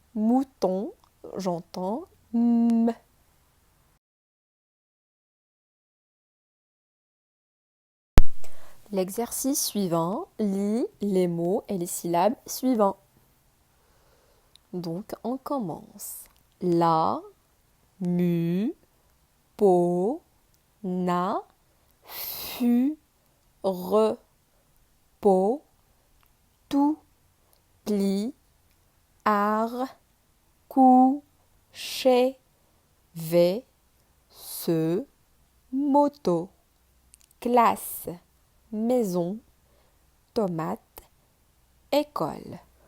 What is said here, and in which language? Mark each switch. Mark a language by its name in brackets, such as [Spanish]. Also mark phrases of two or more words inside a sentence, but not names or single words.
[French] Mouton, j'entends M. L'exercice suivant lit les mots et les syllabes suivants. Donc, on commence. La, mu, po, na, fu, re, po, tout, pli, ar, cou, chez, ve, se, moto, classe, maison, tomate, école.